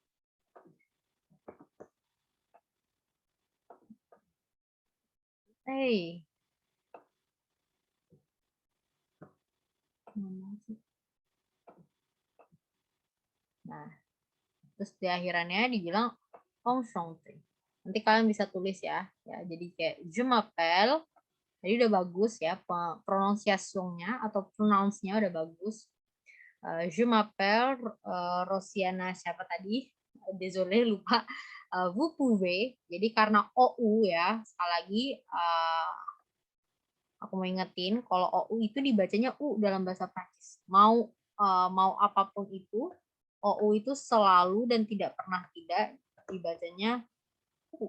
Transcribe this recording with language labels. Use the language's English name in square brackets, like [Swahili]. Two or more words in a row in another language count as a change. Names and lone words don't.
[English] Hey. [Indonesian] Nah, terus di akhirannya dibilang enchanté. Nanti kalian bisa tulis ya. Jadi kayak [French] je m'appelle. [Indonesian] Jadi udah bagus ya pronunciation-nya atau pronounce-nya udah bagus. [French] Je m'appelle Rosiana [Indonesian] siapa tadi? Désolé lupa. [French] Vous pouvez. [Indonesian] Jadi karena OU ya, sekali lagi aku mau ingetin kalau OU itu dibacanya U dalam bahasa Prancis. Mau apapun itu, OU itu selalu dan tidak pernah tidak dibacanya U.